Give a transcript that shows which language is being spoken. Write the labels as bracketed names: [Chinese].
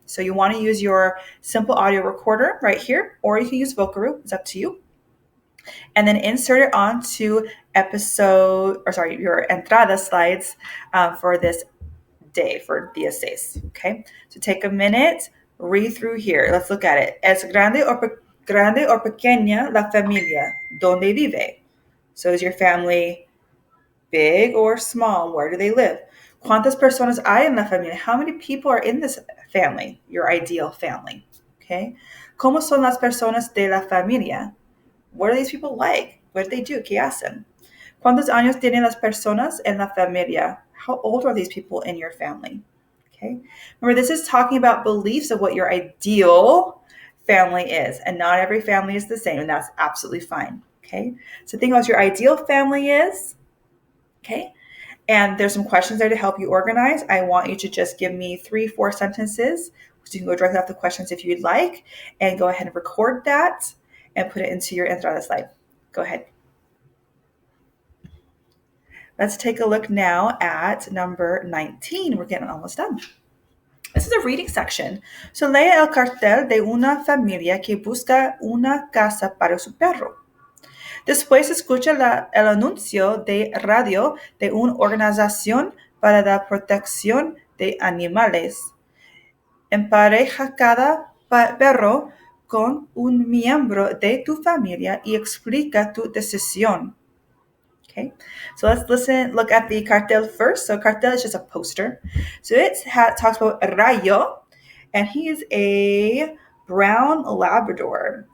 [English] So you want to use your simple audio recorder right here, or you can use Vocaroo. It's up to you. And then insert it onto your entrada slides for this day, for Dia 6. Okay, so take a minute, read through here. Let's look at it. [Spanish] Es grande o pequeña la familia donde vive? [English] So is your family big or small? Where do they live? [Spanish] ¿Cuántas personas hay en la familia? [English] How many people are in this family, your ideal family? Okay. [Spanish] ¿Cómo son las personas de la familia? [English] What are these people like? What do they do? [Spanish] ¿Qué hacen? ¿Cuántos años tienen las personas en la familia? [English] How old are these people in your family? Okay. Remember, this is talking about beliefs of what your ideal family is, and not every family is the same, and that's absolutely fine. Okay. So think about what your ideal family is. Okay. And there's some questions there to help you organize. I want you to just give me 3-4 sentences. So you can go directly off the questions if you'd like, and go ahead and record that and put it into your entrada slide. Go ahead. Let's take a look now at number 19. We're getting almost done. This is a reading section. [Spanish] So lea el cartel de una familia que busca una casa para su perro. Después escucha el anuncio de radio de una organización para la protección de animales. Empareja cada perro con un miembro de tu familia y explica tu decisión. [English] Okay, so let's look at the cartel first. So cartel is just a poster. So it talks about Rayo, and he is a brown Labrador.